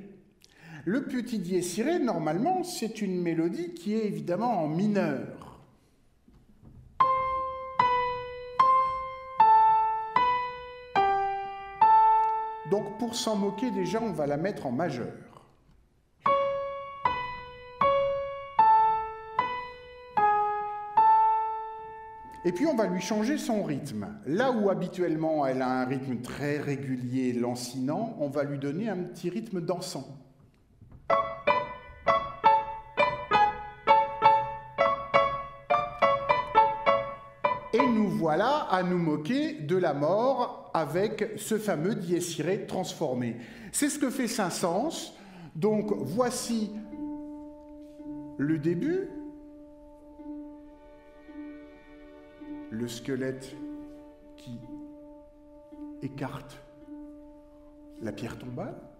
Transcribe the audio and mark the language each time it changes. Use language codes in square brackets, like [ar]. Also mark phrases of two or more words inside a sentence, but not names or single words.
[fr] Le petit [la] dies irae, [fr] normalement, c'est une mélodie qui est évidemment en mineur. Donc, pour s'en moquer, déjà, on va la mettre en majeur. Et puis, on va lui changer son rythme. Là où, habituellement, elle a un rythme très régulier, lancinant, on va lui donner un petit rythme dansant. Et nous voilà à nous moquer de la mort avec ce fameux [la] dies irae [fr] transformé. C'est ce que fait Saint-Saëns. Donc voici le début, le squelette qui écarte la pierre tombale.